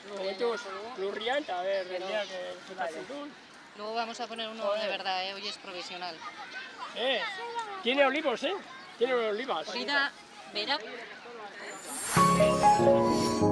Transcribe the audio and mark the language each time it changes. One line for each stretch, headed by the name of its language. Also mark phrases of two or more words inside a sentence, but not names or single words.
Basque: momentuz lurrian, eta jendeak jetatzen duen.
Spanish: Luego vamos a poner uno de verdad, hoy es provisional. Tiene olivos, Tiene olivas.
Basque: Hori da, bera.